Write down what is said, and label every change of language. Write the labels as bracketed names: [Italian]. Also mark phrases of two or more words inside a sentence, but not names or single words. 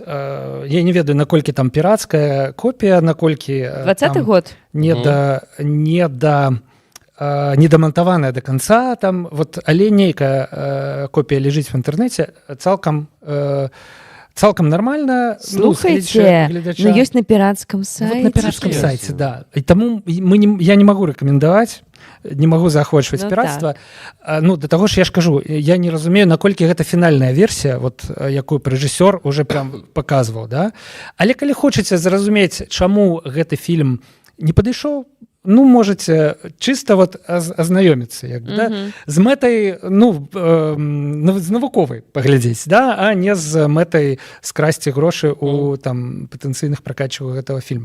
[Belarusian] Я не ведаю, наколькі там пірацкая копія, наколькі... [Russian] 20-й год? [Belarusian] Не дамантаваная до конца, там, вот, але нейкая копія ляжыць в інтэрнэце цалкам нормально. [Russian] Слухайте, ну есть на пиратском сайте. Вот на пиратском сайте, да. И тому я не могу рекомендовать, не могу заахвочваць пиратства. [Belarusian] Ну, до того ж я ж кажу, я не разумею, наколькі гэта фінальная версія, вот, якую рэжысёр [Russian] уже прям показывал, [Belarusian] да. Але калі хочаце зразумець, чаму гэты фільм не падышоў, ну, можете чисто вот азнаёміцца, як бы, да, з мэтай, ну, з навуковай паглядзець, да, а не з мэтай скрасці грошы у там патэнцыйных пракатчыкаў гэтага фільма.